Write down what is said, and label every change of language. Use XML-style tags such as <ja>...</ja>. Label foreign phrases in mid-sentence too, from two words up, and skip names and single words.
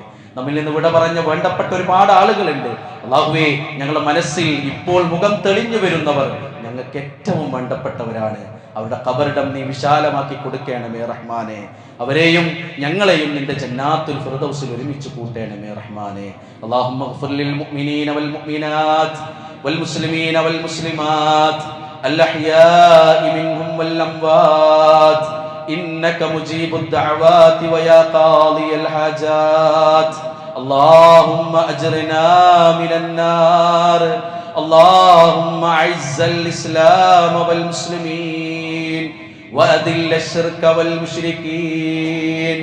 <ml>നമ്മിൽ നിന്ന് വിട പറഞ്ഞ വേണ്ടപ്പെട്ട ഒരുപാട് ആളുകളുണ്ട്. അള്ളാഹുവേ, ഞങ്ങളുടെ മനസ്സിൽ ഇപ്പോൾ മുഖം തെളിഞ്ഞു വരുന്നവർ ഞങ്ങൾക്ക് ഏറ്റവും വേണ്ടപ്പെട്ടവരാണ്. അവരുടെ ഖബറിടം നീ വിശാലമാക്കി കൊടുക്കണമേ റഹ്മാനെ. അവരെയും ഞങ്ങളെയും നിന്റെ ജന്നാത്തുൽ ഫിർദൗസിൽ ഒരുമിച്ച് കൂട്ടണമേ റഹ്മാനെ.</ml> <ar>اللهم اغفر للمؤمنين والمؤمنات والمسلمين والمسلمات الأحياء منهم والأموات إنك مجيب الدعوات ويا قاضي الحاجات. اللهم أجرنا من النار. اللهم أعز الإسلام والمسلمين وأذل الشرك والمشركين.</ar>